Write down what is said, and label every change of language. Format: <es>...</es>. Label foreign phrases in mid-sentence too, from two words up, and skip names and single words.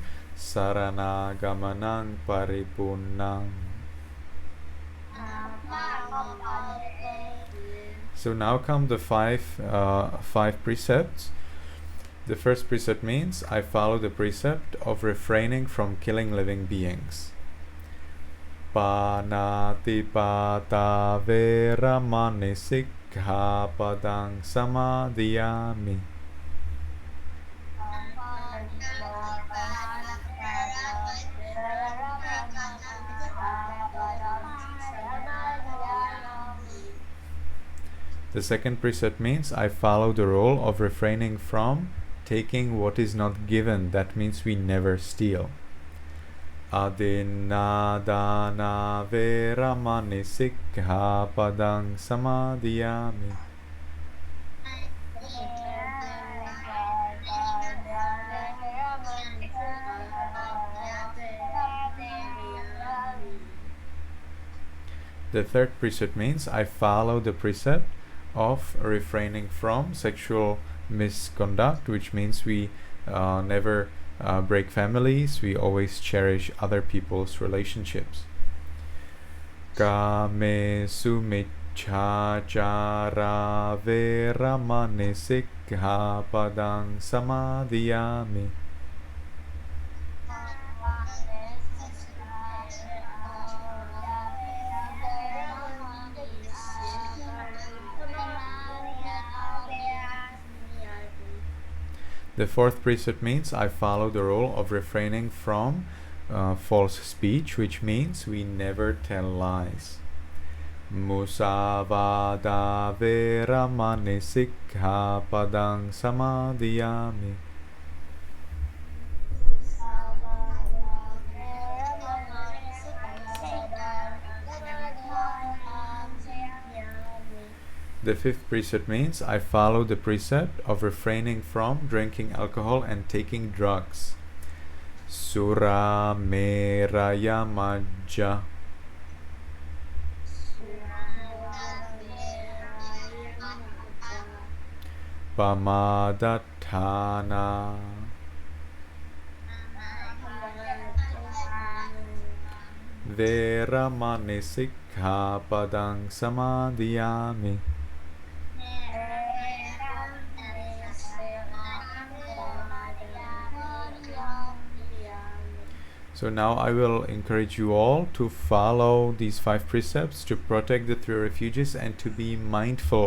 <pi>Sarana Gamanang Paripunnang.</pi> <en>So now come the five precepts. The first precept means I follow the precept of refraining from killing living beings.</en> <pi>Panatipata veramani sikkhapadang samadhiyami.</pi> <en>The second precept means I follow the rule of refraining from taking what is not given. That means we never steal.</en> <pi>Adinadana veramani sikkhapadang samadhiyami.</pi> <en>The third precept means I follow the precept of refraining from sexual misconduct, which means we never break families, we always cherish other people's relationships.</en> <pi>Kame sumichhāchāra veramani sikkhapadang samadhiyami.</pi> <en>The fourth precept means I follow the rule of refraining from false speech, which means we never tell lies.</en> <pi>Musavada veramani sikkhapadang samadhiyami.</pi> <en>The fifth precept means I follow the precept of refraining from drinking alcohol and taking drugs.</en> <pi>Sura meraya majja. Pamadatthana. Veramani sikkhapadang samadhiyami.</pi> <en>So now I will encourage you all to follow these 5 precepts, to protect the 3 refuges, and to be mindful.</en>